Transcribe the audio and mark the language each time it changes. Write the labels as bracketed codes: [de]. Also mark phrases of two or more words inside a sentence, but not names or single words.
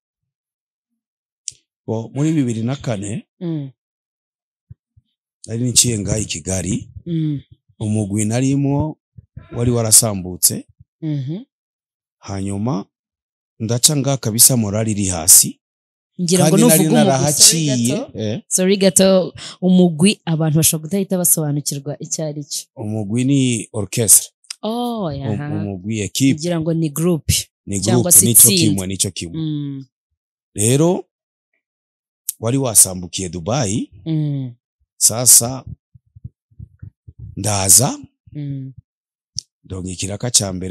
[rn] Muri 2004 nari niciye ngaho i Kigali umugwi narimo wari warasambutse hanyuma ndaca ngaha kabisa morali iri hasi [rw] ngira ngo nuvuga sorry gato umugwi abantu bashobora kudahita basobanukirwa icyo ari cyo. [rn] Umugwi ni orchestre umugwi equipe [rw] ngira ngo ni group cyangwa se [rn] nico kimwe rero wari wasambukiye Dubai sasa ndaza ndonga ikiraka ca mbere